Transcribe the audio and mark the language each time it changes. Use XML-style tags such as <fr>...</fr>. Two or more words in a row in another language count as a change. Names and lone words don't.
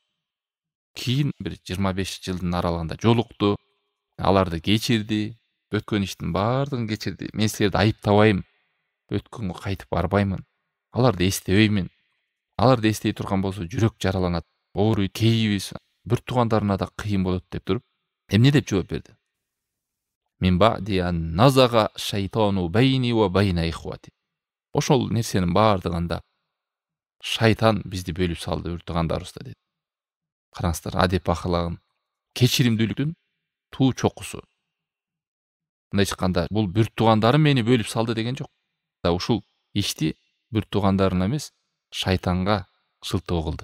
<ky>Кийин бир 25 жылдын аралыгында жолукту, аларды кечирди, өткөн иштин баардыгын кечирди. Мен силерди айыптабайм, өткөнгө кайтып барбаймын, аларды эстебеймин. Аларды эстей турган болсо жүрөк жараланат, ооруйт, кейибиз, бир туугандарына да кыйын болот деп туруп, эмне деп жооп берди?</ky> <ar>من بعد أن نزغ الشيطان بيني وبين إخوتي.</ar> <ky>Ошол нерсенин баардыгында шайтан бизди бөлүп салды бир туугандарыбызда деди. Караңыздар, адеп акылагын, кечиримдүүлүктүн туу чокусу. Мындайча айтканда, бул бир туугандарым мени бөлүп салды деген жок. Ушул ишти бир туугандарына эмес, шайтанга шылтоо кылды.</ky>